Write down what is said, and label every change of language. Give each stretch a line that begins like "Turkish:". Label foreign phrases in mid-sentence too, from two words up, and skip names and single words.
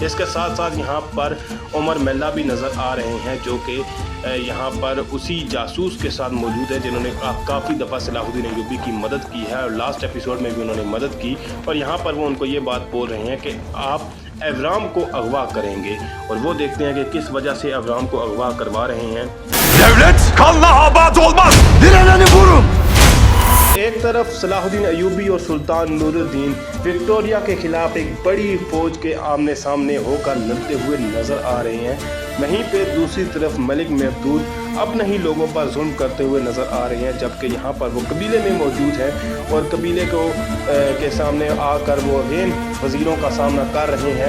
Hindi: इसके साथ साथ यहाँ पर उमर मेल्ला भी नज़र आ रहे हैं जो कि यहाँ पर उसी जासूस के साथ मौजूद है जिन्होंने काफ़ी दफ़ा सलाहुद्दीन अय्यूबी की मदद की है और
English: last episode
Hindi: में भी उन्होंने मदद की। और यहाँ पर वो उनको ये बात बोल रहे हैं कि आप एवराम को अगवा करेंगे, और वो देखते हैं कि किस वजह से एवराम को अगवा करवा रहे हैं।
Turkish: Devlet kanla abad olmaz। Direneni vurun।
Hindi: एक तरफ सलाहुद्दीन अय्यूबी और सुल्तान नूरुद्दीन विक्टोरिया के खिलाफ एक बड़ी फौज के आमने सामने होकर लड़ते हुए नजर आ रहे हैं, वहीं पे दूसरी तरफ मलिक महदूद अपने ही लोगों पर जुल्म करते हुए नज़र आ रहे हैं, जबकि यहाँ पर वो कबीले में मौजूद है और कबीले को के सामने आकर वो अगेन वज़ीरों का सामना कर रहे हैं।